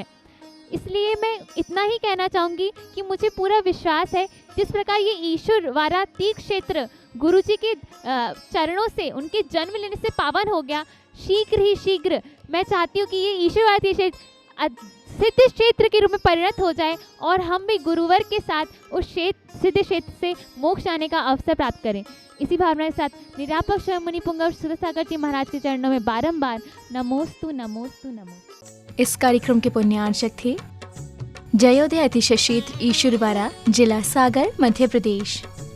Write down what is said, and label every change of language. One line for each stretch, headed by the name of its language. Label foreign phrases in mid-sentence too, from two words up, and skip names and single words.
Hindi: इसलिए मैं इतना ही कहना चाहूँगी कि मुझे पूरा विश्वास है जिस प्रकार ये ईश्वरवाड़ा तीर्थ क्षेत्र गुरुजी के चरणों से, उनके जन्म लेने से पावन हो गया, शीघ्र मैं चाहती हूँ कि ये ईश्वरवाड़ा तीर्थ क्षेत्र सिद्ध क्षेत्र के रूप में परिणत हो जाए और हम भी गुरुवर के साथ उस सिद्ध क्षेत्र से मोक्ष आने का अवसर प्राप्त करें। इसी भावना के साथ निरापक स्वयं मुनि पुंगव सुधा सागर जी महाराज के चरणों में बारंबार
Sanskrit: नमोस्तु नमोस्तु नमोस्तु।
Hindi: इस कार्यक्रम के पुण्यार्चक थे जयोदय अतिशय क्षेत्र ईश्वरवाड़ा, जिला सागर, मध्य प्रदेश।